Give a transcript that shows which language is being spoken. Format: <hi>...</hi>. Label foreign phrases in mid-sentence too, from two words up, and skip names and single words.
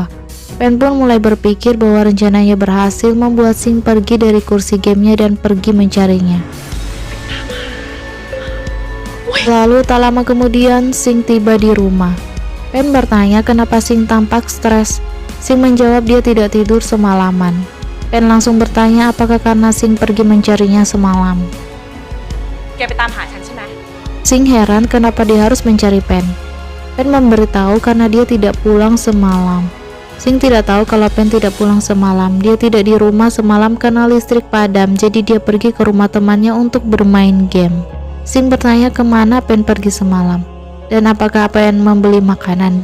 <id>Pen pun mulai berpikir bahwa rencananya berhasil, membuat Singh pergi dari kursi gamenya dan pergi mencarinya. Lalu tak lama kemudian Singh tiba di rumah. Pen bertanya kenapa Singh tampak stres. Singh menjawab dia tidak tidur semalaman. Pen langsung bertanya apakah karena Singh pergi mencarinya semalam.</id> <th>แกไปตามหาฉันใช่ไหม</th> <id>Singh heran kenapa dia harus mencari Pen. Pen memberitahu karena dia tidak pulang semalam. Singh tidak tahu kalau Pen tidak pulang semalam. Dia tidak di rumah semalam karena listrik padam, jadi dia pergi ke rumah temannya untuk bermain game. Singh bertanya kemana Pen pergi semalam, dan apakah Pen membeli makanan.</id>